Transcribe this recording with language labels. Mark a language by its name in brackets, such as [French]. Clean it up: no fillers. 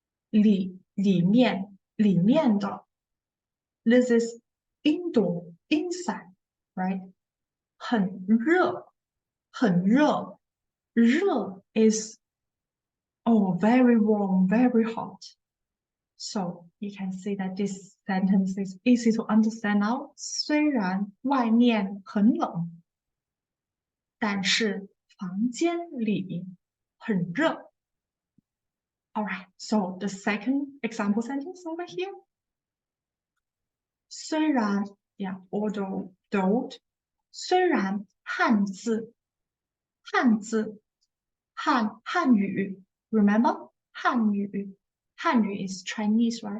[Chinese] 里面的 [English] This is indoor, inside, right? [Chinese] 很热 热 [English] is very warm, very hot. So you can see that this sentence is easy to understand now. [Chinese] 虽然外面很冷，但是房间里很热。 [English] All right, so the second example sentence over here. 虽然 although, though, 虽然汉语 remember 汉语 is Chinese, right?